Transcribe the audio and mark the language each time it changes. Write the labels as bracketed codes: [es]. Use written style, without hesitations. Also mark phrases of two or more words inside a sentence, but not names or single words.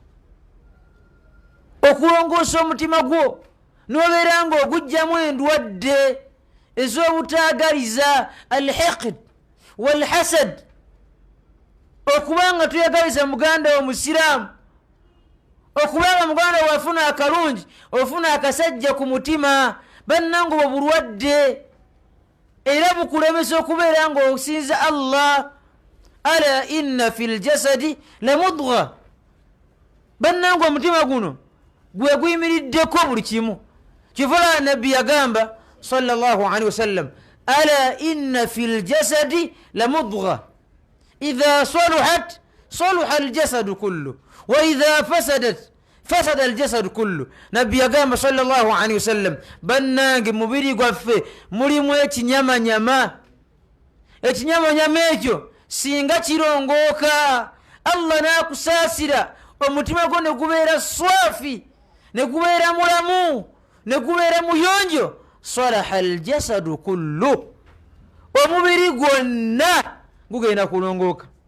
[lg] okulongoosa omutima gwo n'obeera ng'ogujjamu endwadde ez'obutaagaliza [ar] الحقد والحسد [lg] okubanga tuyagaliza muganda wo musiraamu, okubanga muganda wo afuna akalungi, ofuna akasajja ku mutima. Bannange bwe bulwadde era bukulemesa okubeera ng'osinza Allah. [ar] ألا إن في الجسد لمضغة. [lg] Bannange omutima guno gwe guyimiriddeko buli kimu. Kivala nabbi yagamba [ar] صلى الله عليه وسلم ألا إن في الجسد لمضغة إذا صلحت صلح الجسد كله وإذا فسدت فسد الجسد كله wa idha fasadat fasada al jasadu kullu. [lg] Nabbi yagamba [ar] صلى الله عليه وسلم, [lg] bannange mubiri gwaffe mulimu ekinyamanyama. Ekinyamanyama ekyo singa kirongooka, Allah n'akusaasira, omutima gwo ne gubeera swafi, ne gubeera mulamu, ne gubeera muyonjo, [ar] صلح الجسد كله, [lg] omubiri gwonna gugenda kulongooka.